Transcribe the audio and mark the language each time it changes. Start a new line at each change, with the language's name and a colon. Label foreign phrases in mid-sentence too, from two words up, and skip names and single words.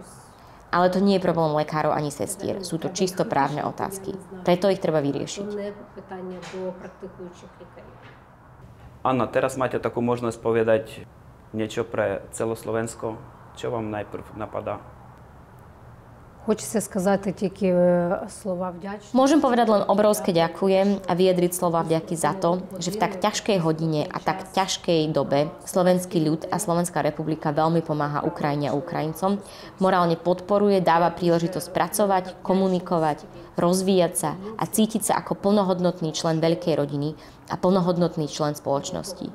Slovak: Ale to nie je problém lekárov ani sestier. Sú to čisto právne otázky. Preto ich treba vyriešiť. Anna, teraz máte takú možnosť povedať niečo pre celé Slovensko. Čo vám najprv napadá?
Ukrainian: Хочеться сказати тільки слова вдячності.
Slovak: Môžem povedať len obrovské ďakujem a vyjadriť slova vďaky za to, že v tak ťažkej hodine a tak ťažkej dobe slovenský ľud a Slovenská republika veľmi pomáha Ukrajine a Ukrajincom, morálne podporuje, dáva príležitosť pracovať, komunikovať, rozvíjať sa a cítiť sa ako plnohodnotný člen veľkej rodiny a plnohodnotný člen spoločnosti.